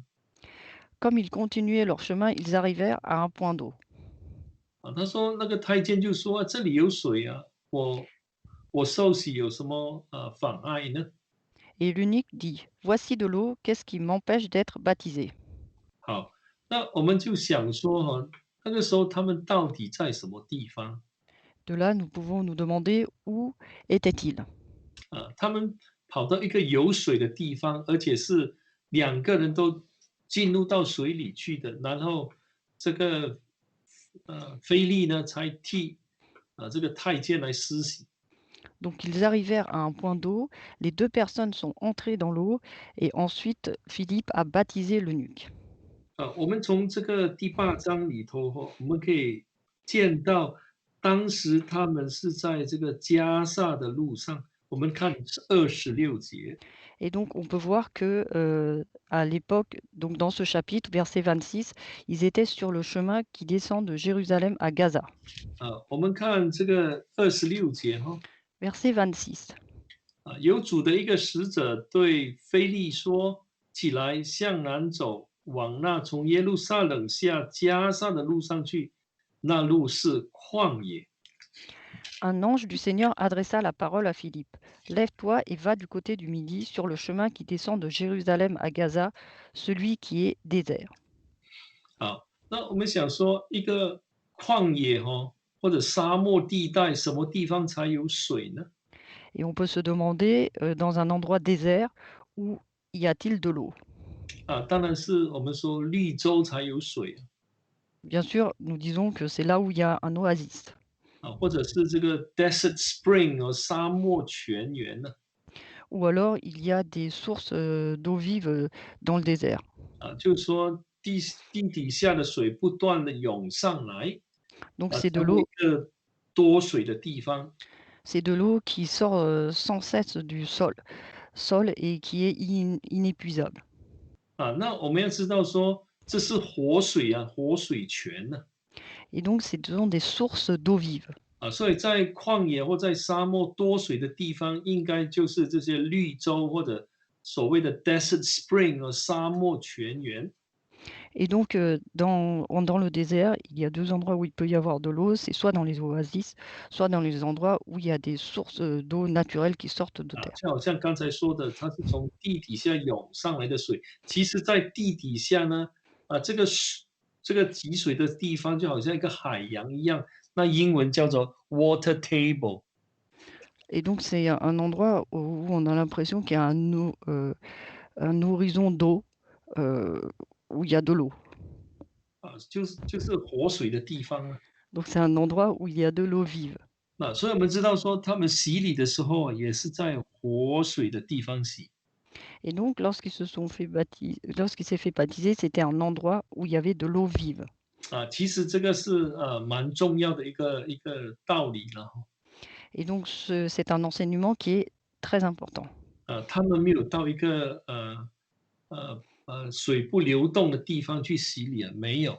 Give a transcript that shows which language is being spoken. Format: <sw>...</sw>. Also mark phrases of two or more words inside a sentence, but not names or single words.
<fr>Comme ils continuaient leur chemin, ils arrivèrent à un point d'eau.</fr> <zh>他说那个太监就说这里有水啊，我受洗有什么妨碍呢？</zh> <fr>Et l'eunuque dit, voici de l'eau, qu'est-ce qui m'empêche d'être baptisé?</fr> <zh>好，那我们就想说那个时候他们到底在什么地方？</zh> <fr>De là, nous pouvons nous demander où était-il?</fr> <zh>他们跑到一个有水的地方，而且是2个人都进入到水里去的，然后这个菲利呢才替这个太监来施洗。</zh> <fr>Donc ils arrivèrent à un point d'eau, les 2 personnes sont entrées dans l'eau et ensuite Philippe a baptisé l'eunuque.</fr> <zh>我们从这个第8章里头我们可以见到，当时他们是在这个加萨的路上。我们看26节。</zh> <fr>Et donc on peut voir que, à l'époque, donc dans ce chapitre, verset 26, ils étaient sur le chemin qui descend de Jérusalem à Gaza.</fr> <zh>我们看这个26节</zh> <fr>Verset 26.</fr> <zh>有主的一个使者对腓利说：起来，向南走，往那从耶路撒冷下加萨的路上去，那路是旷野。</zh> <fr>Un ange du Seigneur adressa la parole à Philippe. Lève-toi et va du côté du midi sur le chemin qui descend de Jérusalem à Gaza, celui qui est désert.</fr> <zh>那我们想说，一个旷野或者沙漠地带，什么地方才有水呢？</zh> <fr>Et on peut se demander, dans un endroit désert, où y a-t-il de l'eau?</fr> <zh>当然是我们说绿洲才有水</zh> <fr>Bien sûr, nous disons que c'est là où il y a un oasis,</fr> <zh>或者是这个</zh> <en>desert spring</en> <zh>沙漠泉源呢</zh> <fr>ou alors il y a des sources, d'eau vive, dans le désert.</fr> <zh>就是说地底下的水不断的涌上来，</zh> <fr>Donc</fr> <zh>成为一个多水的地方。</zh> <fr>c'est de l'eau qui sort, sans cesse du sol et qui est inépuisable.</fr> <zh>那我们要知道说，这是活水活水泉呢。</zh> <fr>Et donc ce sont des sources d'eau vive.</fr> <zh>所以在旷野或在沙漠多水的地方，应该就是这些绿洲或者所谓的</zh> <en>desert spring</en> <zh>沙漠泉源。</zh> <fr>Et donc, dans le désert, il y a 2 endroits où il peut y avoir de l'eau, c'est soit dans les oasis, soit dans les endroits où il y a des sources, d'eau naturelles qui sortent de terre.</fr> <zh>就好像刚才说的，它是从地底下涌上来的水。其实，在地底下呢，这个集水的地方就好像一个海洋一样，那英文叫做</zh> <en>water table。</en> <fr>Et donc c'est un endroit où on a l'impression qu'il y a un horizon d'eau, où il y a de l'eau.</fr> <zh>就是活水的地方啊。</zh> <fr>Donc c'est un endroit où il y a de l'eau vive.</fr> <zh>所以我们知道说，他们洗礼的时候也是在活水的地方洗。</zh> <fr>Et donc lorsqu'il s'est fait baptiser, c'était un endroit où il y avait de l'eau vive.</fr> <zh>其实这个是蛮重要的一个道理了。</zh> <fr>Et donc c'est un enseignement qui est très important.</fr> <zh>他们没有到一个水不流动的地方去洗礼没有。</zh>